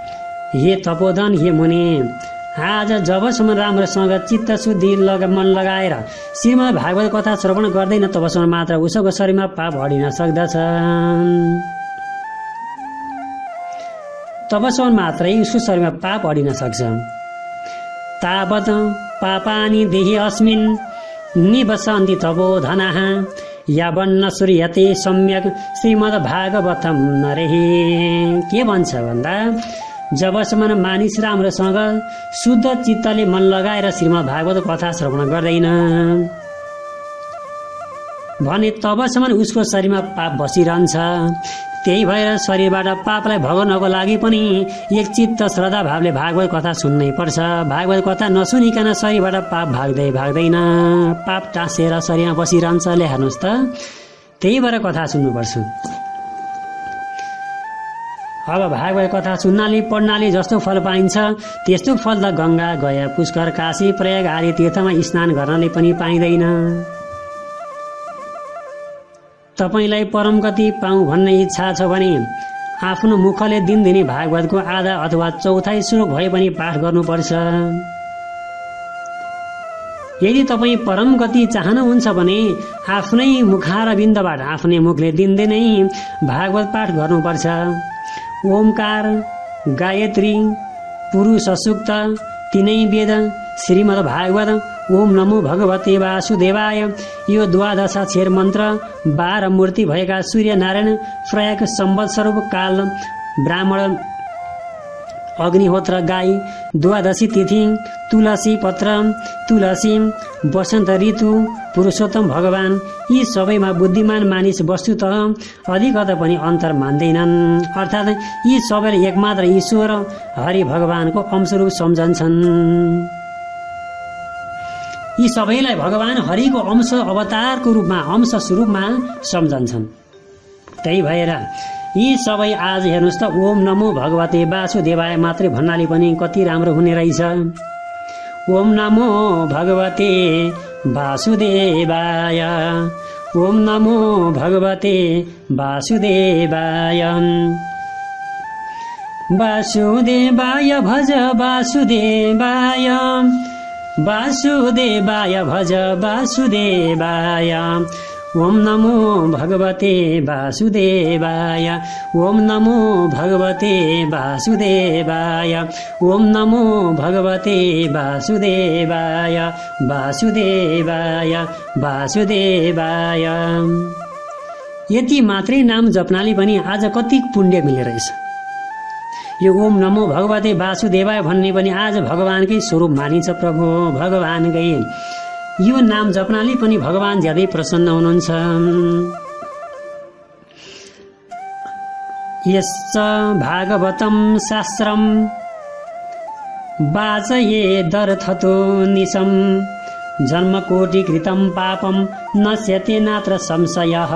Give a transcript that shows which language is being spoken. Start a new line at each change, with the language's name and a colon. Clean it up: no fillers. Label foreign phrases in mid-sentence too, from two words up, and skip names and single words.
Nepali: हे तपोधन, हे मुनि, आज जबसम्म राम्रोसँग चित्त शुद्धि मन लगाएर श्रीमद् भागवत कथा श्रवण गर्दैन तबसम्म मात्र उसको शरीरमा पाप हटिन सक्दछ। तबसम्म मात्रै उसको शरीरमा पाप हटिन सक्छ।
Sanskrit: तावत् पापानि देहि अस्मिन् निवसन्ति तपोधनाः यावन्न सूर्यते सम्यक श्रीमद् भागवतम नरेहि।
Nepali: के भन्छ भन्दा जबसम्म मानिस राम्रोसँग शुद्ध चित्तले मन लगाएर श्रीमद् भागवत कथा श्रवण गर्दैन भने तबसम्म उसको शरीरमा पाप बसिरहन्छ। त्यही भएर शरीरबाट पापलाई भगाउनको लागि पनि एकचित्त श्रद्धा भावले भागवत कथा सुन्नै पर्छ। भागवत कथा नसुनिकन शरीरबाट पाप भाग्दैन, पाप टाँसेर शरीरमा बसिरहन्छ। हेर्नुहोस् त, त्यही भएर कथा सुन्नुपर्छ। अब भागवत कथा सुन्नाले पढ्नाले जस्तो फल पाइन्छ त्यस्तो फल त गंगा, गया, पुष्कर, काशी, प्रयाग आदि तीर्थमा स्नान गर्नले पनि पाइँदैन। तपाईलाई परम गति पाऊँ भन्ने इच्छा छ भने आफ्नो मुखले दिनदिनै भागवतको आधा अथवा चौथाइ श्लोक भए पनि पाठ गर्नुपर्छ। यदि तपाईँ परम गति चाहनुहुन्छ भने आफ्नै मुखारविन्दबाट आफ्नै मुखले दिनदिनै भागवत पाठ गर्नुपर्छ। ओमकार, गायत्री, पुरुष सूक्त, तीनै वेद, श्रीमद् भागवत,
Sanskrit: ओम नमो भगवते
Nepali: वासुदेवाय, यो द्वादशाक्षर मन्त्र 12 मूर्ति भएका सूर्य नारायण प्रयाग संवत्सर काल ब्राह्मण अग्निहोत्र गाई, द्वादशी तिथि, तुलसी पत्र, तुलसी, वसन्त ऋतु, पुरुषोत्तम भगवान, यी सबैमा बुद्धिमान मानिस वस्तुतः अधिकता पनि अन्तर मान्दैनन्। अर्थात् यी सबैले एकमात्र ईश्वर हरि भगवानको अंशरूप सम्झन्छन्। यी सबैलाई भगवान हरिको अंश अवतारको रूपमा, अंश स्वरूपमा सम्झन्छन्। त्यही भएर यी सबै आज हेर्नुहोस् त,
Sanskrit: ओम नमो भगवते वासुदेवाय
Nepali: मात्रै भन्नाले पनि कति राम्रो हुने रहेछ।
Sanskrit: ओम नमो भगवते वासुदेवाय, ओम नमो भगवते वासुदेवाय, वासुदेवाय भज वासुदेवाय, वासुदेवाय भज वासुदेवाय, ओम नमो भगवते वासुदेवाय, ओम नमो भगवते वासुदेवाय, ओम नमो भगवते वासुदेवाय, वासुदेवाय वासुदेवाय।
Nepali: यति मात्रै नाम जप्नाले पनि आज कति पुण्य मिले रहेछ। यो
Sanskrit: ओम नमो भगवते वासुदेवाय
Nepali: भन्ने पनि आज भगवानकै स्वरूप मानिन्छ। प्रभु भगवानकै यो नाम जप्नाले पनि भगवान ज्यादै प्रसन्न हुनुहुन्छ।
Sanskrit: यश्च भागवतम शास्त्रम वाचयेदर्थतो निशम, जन्मकोटि कृतं पापम नश्यते नात्र संशयः।